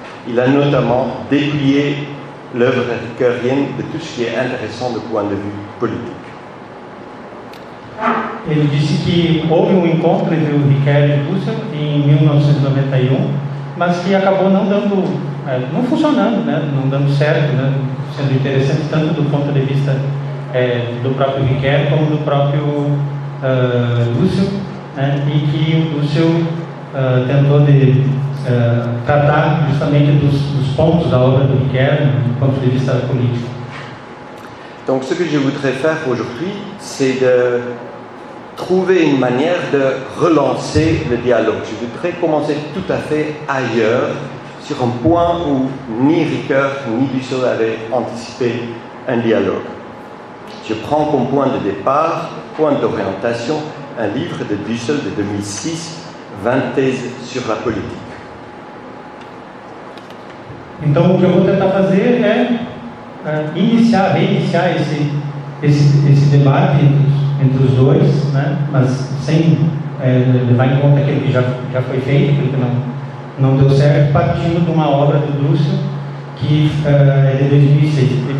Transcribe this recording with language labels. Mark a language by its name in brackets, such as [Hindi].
[French] Il a notamment déplié l'œuvre ricoeurienne de tout ce qui est intéressant do point de vue politique. [Portuguese] Ele disse que houve encontro entre o Ricoeur e o Dussel em 1991, mas que acabou não funcionando, né? Não dando certo, né? Sendo interessante tanto do ponto de vista do próprio Ricoeur como do próprio Dussel, né? E que o Dussel tentou tratar justamente dos pontos da obra do Ricoeur do ponto de vista político. [French] Donc ce que je voudrais faire aujourd'hui, c'est de trouver une manière de relancer le dialogue. Je voudrais commencer tout à fait ailleurs, sur un point où ni Ricoeur ni Dussel avaient anticipé un dialogue. Je prends comme point de départ, point d'orientation, un livre de Dussel de 2006, 20 thèses sur la politique. [Portuguese] Então, o que eu vou tentar fazer é reiniciar esse debate entre os dois, né? Mas sem levar em conta aquilo que já foi feito, aquilo que não deu certo, partindo de uma obra do Dussel que é de 2006.